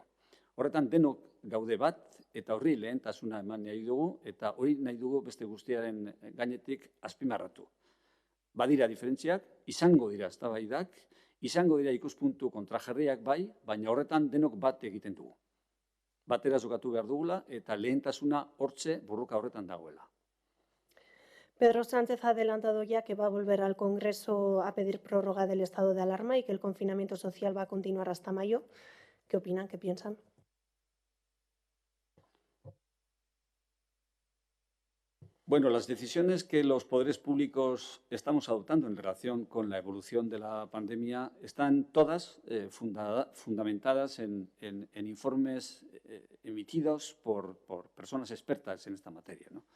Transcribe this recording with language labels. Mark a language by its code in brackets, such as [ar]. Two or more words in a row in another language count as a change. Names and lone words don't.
[eu] Horretan denok gaude bat eta horri lehentasuna eman nahi dugu eta hori nahi dugu beste guztiaren gainetik azpimarratu. Badira diferentziak, izango dira eztabaidak, izango dira ikuspuntu kontrajarriak bai, baina horretan denok bat egiten dugu. Batera jokatu behar dugula eta lehentasuna hortze borroka horretan dagoela. [es] Pedro Sánchez ha adelantado ya que va a volver al Congreso a pedir prórroga del estado de alarma y que el confinamiento social va a continuar hasta mayo. ¿Qué opinan? ¿Qué piensan? Bueno, las decisiones que los poderes públicos estamos adoptando en relación con la evolución de la pandemia están todas fundamentadas en informes emitidos por personas expertas en esta materia, ¿no?